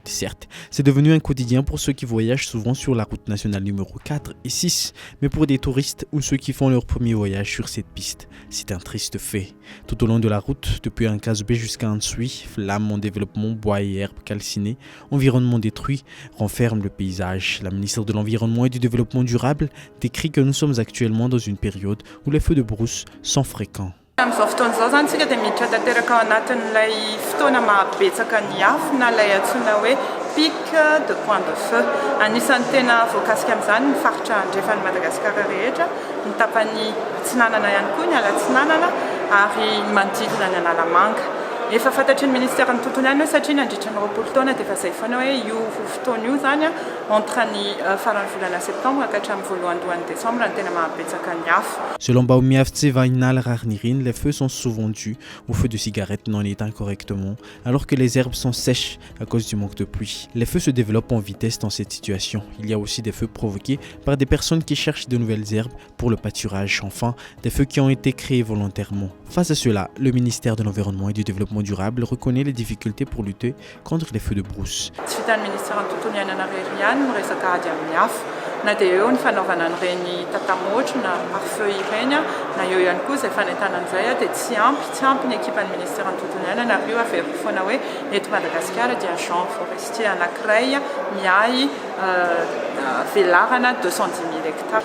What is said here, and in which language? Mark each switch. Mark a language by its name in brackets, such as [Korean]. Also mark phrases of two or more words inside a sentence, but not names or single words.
[French] Certes, c'est devenu un quotidien pour ceux qui voyagent souvent sur la route nationale numéro 4 et 6, mais pour des touristes ou ceux qui font leur premier voyage sur cette piste, c'est un triste fait. Tout au long de la route, depuis Ankazbe jusqu'à Ansui, flammes en développement, bois et herbes calcinées, environnement détruit, renferment le paysage. La ministre de l'Environnement et du Développement durable décrit que nous sommes actuellement dans une période où les feux de brousse sont fréquents. [Malagasy] Amin'izao fotoan'izao zany tsika dia miditra tanteraka ao anatin'ilay fotoana mahabetsaka ny afo na ilay antsoina hoe [French] pic de point de feu. [Malagasy] Anisan'ny tena voakasika amin'izany ny faritra andrefan'ny Madagasikara rehetra, ny tapany atsinanana ihany koa, ny alatsinanana ary ny manodidina ny Analamanga. Efa fantatry ny ministera ny tontolo ihany hoe satria nandritra ny 20 taona dia efa izay foana hoe io fotoana io zany entre ny faran'ny volana septembre ka hatramin'ny voalohan'ny décembre ny tena mahabetsaka ny afo. [French] Selon Baumiaf Tsevainal Rarnirin, les feux sont souvent dus aux feux de cigarettes non éteints correctement, alors que les herbes sont sèches à cause du manque de pluie. Les feux se développent en vitesse dans cette situation. Il y a aussi des feux provoqués par des personnes qui cherchent de nouvelles herbes pour le pâturage. Enfin, des feux qui ont été créés volontairement. Face à cela, le ministère de l'Environnement et du Développement durable reconnaît les difficultés pour lutter contre les feux de brousse. [Malagasy] Na dia eo ny fanaovana an'ireny tatamotry na pare-feu ireny na eo ihany koa izay fanentanana an'izay dia tsy ampy ny ekipan'ny ministera ny tontolo iainana ary io averiko foana hoe eto Madagasikara dia [French] agent forestier [Malagasy] anankiray miahy velarana 210 000 hectares.